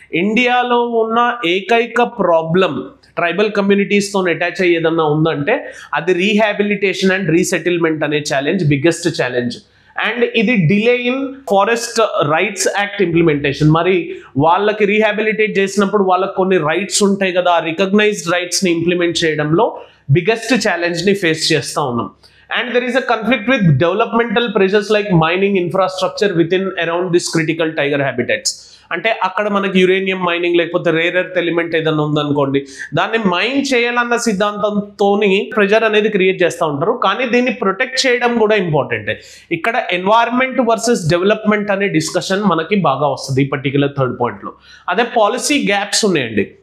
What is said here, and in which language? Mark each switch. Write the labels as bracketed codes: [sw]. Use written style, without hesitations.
[te] ఇండియాలో ఉన్న ఏకైక ప్రాబ్లం ట్రైబల్ కమ్యూనిటీస్తో అటాచ్ అయ్యి ఏదన్నా ఉందంటే అది రీహాబిలిటేషన్ అండ్ రీసెటిల్మెంట్ అనే ఛాలెంజ్ బిగ్గెస్ట్ ఛాలెంజ్. [en] And ఇది delay in forest rights act implementation. [te] మరి వాళ్ళకి రీహాబిలిటేట్ చేసినప్పుడు వాళ్ళకి కొన్ని రైట్స్ ఉంటాయి కదా, ఆ రికగ్నైజ్డ్ రైట్స్ని ఇంప్లిమెంట్ చేయడంలో బిగ్గెస్ట్ ఛాలెంజ్ని ఫేస్ చేస్తూ ఉన్నాం. [en] And there is a conflict with developmental pressures like mining infrastructure within around this critical tiger habitats. [te] అంటే అక్కడ మనకి యురేనియం మైనింగ్ లేకపోతే రేర్ ఎర్త్ ఎలిమెంట్ ఏదైనా ఉందనుకోండి, దాన్ని మైన్ చేయాలన్న సిద్ధాంతంతో ప్రెజర్ అనేది క్రియేట్ చేస్తూ ఉంటారు. కానీ దీన్ని ప్రొటెక్ట్ చేయడం కూడా ఇంపార్టెంట్. ఇక్కడ ఎన్వైరన్మెంట్ వర్సెస్ డెవలప్మెంట్ అనే డిస్కషన్ మనకి బాగా వస్తుంది ఈ పర్టికులర్ థర్డ్ పాయింట్లో. అదే పాలసీ గ్యాప్స్ ఉన్నాయండి.